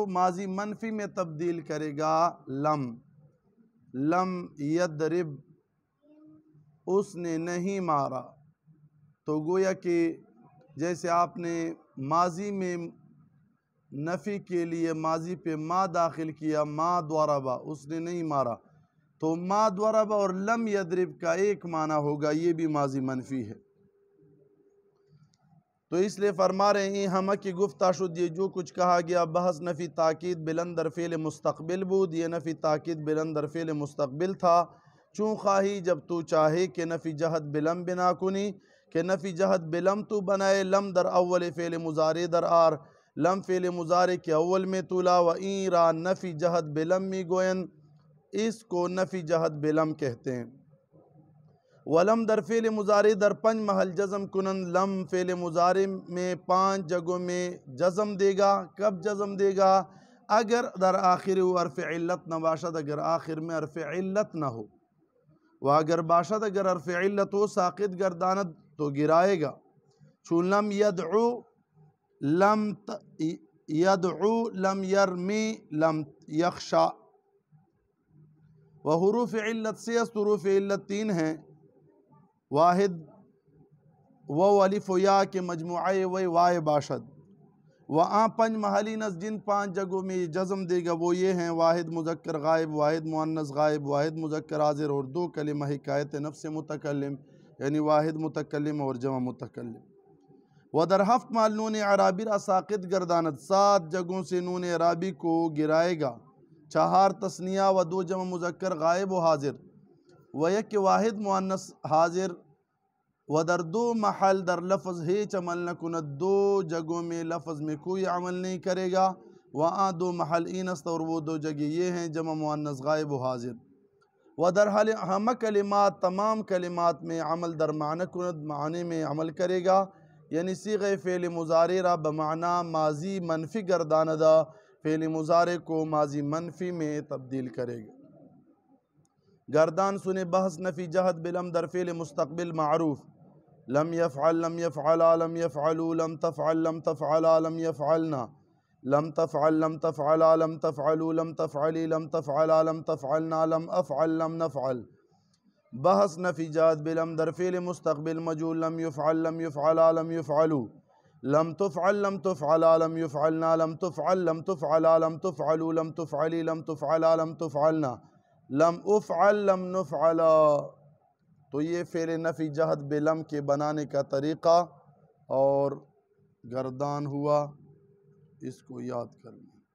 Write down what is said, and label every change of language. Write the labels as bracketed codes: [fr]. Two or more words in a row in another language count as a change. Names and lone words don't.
[ur] ماضی منفی میں تبدیل کرے گا لم [ar] لم یدرب [ur] اس نے نہیں مارا تو گویا کہ جیسے آپ نے ماضی میں نفی کے لیے ماضی پہ ما داخل کیا [ar] ما ضرب [ur] اس نے نہیں مارا تو [ar] ما ضرب [ur] اور [ar] لم یدرب [ur] کا ایک معنی ہوگا یہ بھی ماضی منفی ہے تو اس لیے فرما رہے ہیں [fa] ہمہ کی گفتہ شد [ur] یہ جو کچھ کہا گیا [fa] بحث نفی تاکید بلند در فعل مستقبل بود [ur] یہ [fa] نفی تاکید بلند در فعل مستقبل [ur] تھا [fa] چون خواہی [ur] جب تو چاہے [fa] کہ نفی جہد بلم بنا کنی [ur] کہ نفی جہد بلم تو بنائے [fa] لم در اول فعل مضارع در آر [ur] لم فعل مضارع کے اول میں تولا [fa] و این را نفی جہد بلم می گوین [ur] اس کو نفی جہد بلم کہتے ہیں [fa] ولم در فعل مضارع در 5 محل جزم کنن، [ur] لم فعل مضارع میں 5 جگہوں میں جزم دے گا. کب جزم دے گا؟ [fa] اگر در آخر حرف علت نہ باشد، [ur] اگر آخر میں حرف علت نہ ہو. [fa] و اگر باشد [ur] اگر حرف علت ہو [fa] ساقط گرداند [ur] تو گرائے گا. [ar] چون لم یدعو، لم یدعو، لم یرمی، لم یخشا. [fa] و حروف علت سے است، [ur] حروف علت 3 ہیں. [fa] واحد و الف و یا کے مجموعہ وائے باشد. و آن 5 محلین از [ur] جن 5 جگہوں میں جزم دے گا وہ یہ ہیں: واحد مذکر غائب، واحد مؤنث غائب، واحد مذکر حاضر، اور 2 کلمہ حکایت نفس متکلم یعنی واحد متکلم اور جمع متکلم. [fa] و در 7 محل نون اعرابی را ساقط گرداند، [ur] 7 جگہوں سے نون اعرابی کو گرائے گا. [fa] 4 تثنیہ و 2 جمع مذکر غائب و حاضر، و 1 واحد مؤنث حاضر. و در 2 محل در لفظ ہیچ عمل نہ کند، [ur] 2 جگہوں میں لفظ میں کوئی عمل نہیں کرے گا. وہاں [fa] 2 محل این است [ur] اور وہ 2 جگہ یہ ہیں: جمع مؤنث غائب و حاضر. [fa] و در ہمہ کلمات، [ur] تمام کلمات میں [fa] عمل در معنی کند، [ur] معنی میں عمل کرے گا. [fa] یعنی صیغہ فعل مضارع را بمعنی ماضی منفی گرداندہ، [ur] فعل مضارع کو ماضی منفی میں تبدیل کرے گا. [ar] گردان سنے [fa] بحث نفی جہد بلم در فعل مستقبل معروف: [ar] لم يفعل، لم يفعلا، لم يفعلوا، لم تفعل، لم تفعلا، لم يفعلنا، لم تفعل، لم تفعلا، لم تفعلوا، لم تفعلی، لم تفعلا، لم تفعلنا، لم افعل، لم نفعل. [fa] بحث نفی جہد بلم در فعل مستقبل مجهول: [ar] لم يفعل، لم يفعلا، لم يفعلوا، لم تفعل، لم تفعلا، لم يفعلنا، لم تفعل، لم تفعلا، لم تفعلوا، لم تفعلی، لم تفعلا، لم تفعلنا، لم افعل، لم نفعلا. [ur] تو یہ فعل نفی جہد بلم کے بنانے کا طریقہ اور گردان ہوا، اس کو یاد کر لیں.